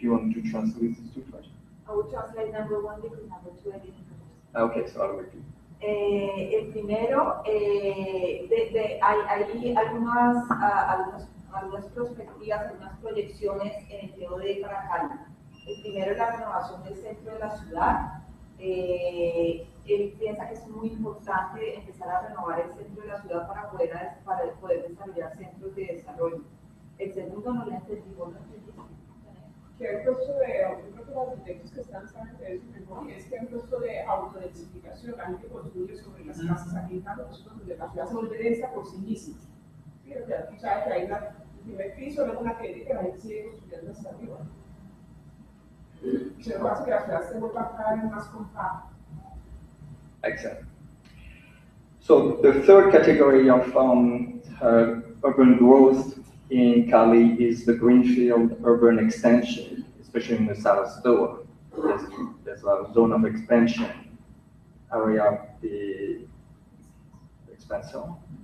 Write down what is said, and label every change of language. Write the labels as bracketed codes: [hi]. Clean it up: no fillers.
[en] Do you want to translate these 2 questions? I will translate number 1 because number 2 I didn't understand. Okay, so I'll repeat. [es] El primero, hay algunas perspectivas, algunas proyecciones en el TOD para Cali. El primero es la renovación del centro de la ciudad. Él piensa que es muy importante empezar a renovar el centro de la ciudad para poder desarrollar centros de desarrollo. El segundo no lo entendí, ¿vos lo entendiste? Que hay un proceso de, yo creo que los arquitectos que están saben de eso mejor, es que hay un proceso de autodensificación, la gente construye sobre las casas aquí en Cali, donde la ciudad se vuelve densa por sí misma. ¿Sí? O sea, tú sabes que hay el primer piso, luego una que la gente sigue construyendo hasta arriba. Se lo hace que la ciudad se vuelva cada vez más compacta. [en] Excellent. So the third category of urban growth in Cali is the greenfield urban extension, especially in the South Door. There's a zone of expansion area of the expansion.